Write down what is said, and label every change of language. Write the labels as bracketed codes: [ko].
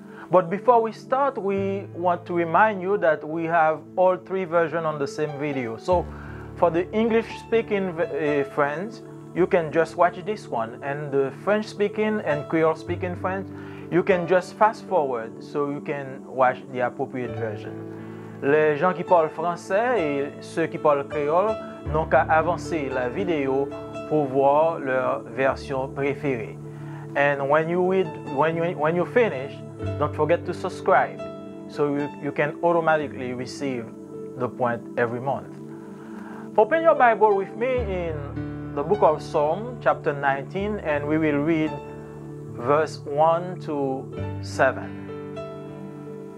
[en] But before we start, we want to remind you that we have all three versions on the same video. So for the English-speaking friends, you can just watch this one, and the French-speaking and Creole-speaking friends, you can just fast forward so you can watch the appropriate version. [fr] Les gens qui parlent français et ceux qui parlent créole n'ont qu'à avancer la vidéo pour voir leur version préférée. [en] And when you finish, don't forget to subscribe so you can automatically receive The Point every month. Open your Bible with me in the book of Psalm, chapter 19, and we will read verse 1 to 7.